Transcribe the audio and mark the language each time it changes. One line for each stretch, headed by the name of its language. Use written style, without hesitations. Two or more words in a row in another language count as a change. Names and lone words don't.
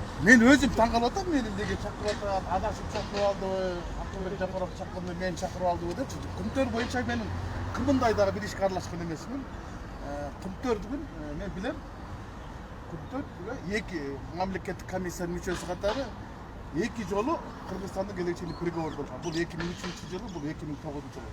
Kazakh: мен өзім таңғалып атам, мені неге шақырып атам, адашып шақырып алды, Акылбек Жапаров шақырды, мені шақырып алды депчи.
Kyrgyz: Күнтөр боюнча менин кымындайдагы бир ишке аралашкан эмесмин. Күнтөрдүгүн мен билем. Күнтөр эки мамлекеттик комиссиянын мүчөсү катары эки жолу Кыргызстандын келечегине переговор болгон. Бул 2003-жылы, бул 2009-жылы.